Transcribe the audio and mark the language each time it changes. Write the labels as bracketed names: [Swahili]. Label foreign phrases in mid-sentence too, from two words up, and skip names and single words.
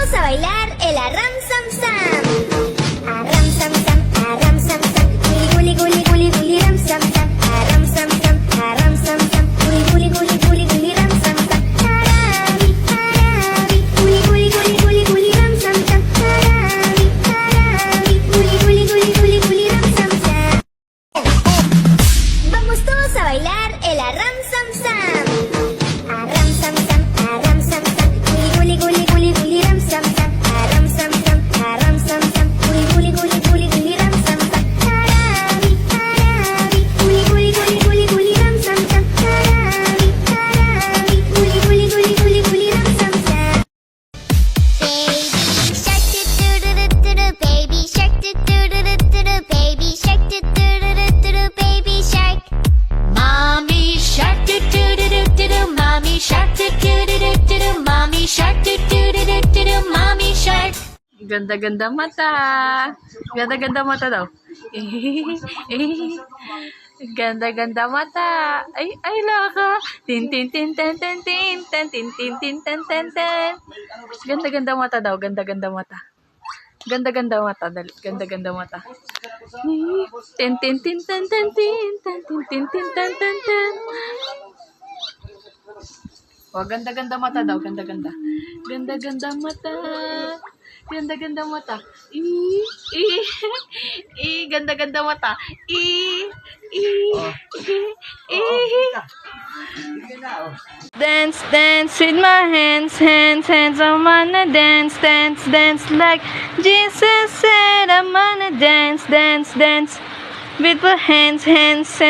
[Spanish] bailar el arram sam sam. Arram sam sam, arram sam sam. Guli guli guli guli ram sam sam. Arram sam sam, arram sam sam. Guli guli guli guli guli ram sam sam. Harabi harabi. Guli guli guli guli guli ram sam sam. Harabi harabi. Guli guli guli guli guli ram sam sam. Vamos todos a bailar el arram sam sam. Arram sam sam, arram sam sam. Guli guli guli guli ram sam sam. Arram sam sam, arram sam sam. Guli guli guli guli guli ram sam sam. Harabi harabi. Guli guli guli guli guli ram sam sam. Harabi harabi. Guli guli guli guli guli ram sam sam. [English] Baby shark do do do do do do. Baby shark do do do do do do. Baby shark. Mommy shark do do do do do do. Mommy shark do do do do do do. Mommy shark do do do do do do. Mommy shark. [Filipino] Ganda-ganda mata. Ganda-ganda mata daw. Ganda-ganda mata. Ay, laka. Tin, tin, tin, tin, tin, tin, tin, tin, tin, tin, tin, tin, tin. Ganda-ganda mata daw. Ganda-ganda mata. Ganda-ganda mata. Dali. Ganda-ganda mata. Tin, tin, tin, tin, tin, tin, tin, tin, tin, tin, tin, tin, tin. Oh, ganda-ganda mata daw. Ganda-ganda. Ganda-ganda mata. Ganda-ganda mata. Ganda-ganda mata. [English] Dance, dance with my hands, hands, hands. I wanna dance, dance, dance like Jesus said. I wanna dance, dance, dance with my hands, hands, hands.